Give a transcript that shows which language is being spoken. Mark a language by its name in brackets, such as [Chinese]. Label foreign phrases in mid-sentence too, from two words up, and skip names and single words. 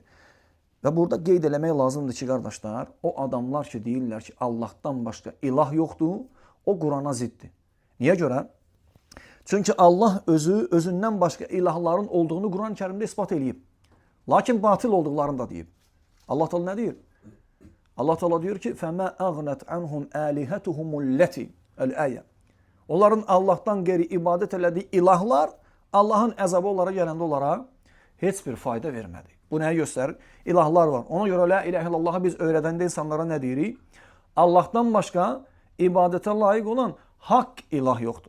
[Azerbaijani] Və burada qeyd eləmək lazımdır ki, qardaşlar, o adamlar ki, deyirlər ki, Allahdan başqa ilah yoxdur, o Qurana ziddir. Niyə görə? Çünki Allah özündən başqa ilahların olduğunu Quran-ı Kərimdə isbat edib. Lakin batil olduqlarını da deyib. Allah Teala nə deyir? Allah Teala deyir ki, [Arabic] فَمَا أَغْنَتْ عَنْهُمْ آلِهَتُهُمُ الَّتِي الْآيَةِ [Azerbaijani] Onların Allahdan qeyri ibadət elədiyi ilahlar Allahın əzabı onlara gələndə onlara heç bir fayda vermədi. Bu nəyə göstərir? İlahlar var. Ona görə [Arabic] لا إله إلا الله [Azerbaijani] biz öyrədəndə insanlara nə deyirik? Allahdan başqa ibadətə layiq olan haqq ilah yoxdur.